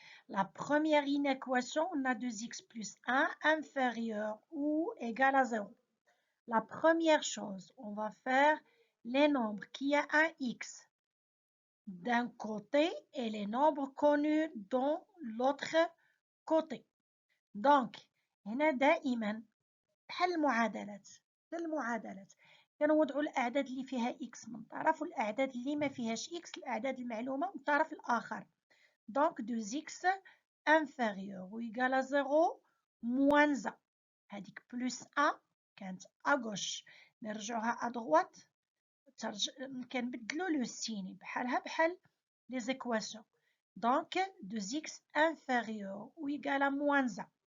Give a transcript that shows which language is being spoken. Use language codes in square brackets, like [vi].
[fr] La première inéquation, on a 2x plus 1 inférieur ou égal à 0. La première chose, on va faire les nombres qui a un x d'un côté et les nombres connus dans l'autre côté. [ar] Donc, هنا دائما بحال المعادلات كنوضعوا الأعداد اللي فيها x من طرف والأعداد اللي ما فيهاش x الأعداد المعلومة من الطرف الآخر. [fr] Donc 2x inférieur ou égal à 0 moins 1. [ar] هذيك [fr] plus 1 [ar] كانت [fr] à gauche. [ar] نرجعوها [fr] à droite [ar] كنبدلوا لو سين بحالها بحال [fr] les équations. Donc 2x inférieur ou égal à moins 1.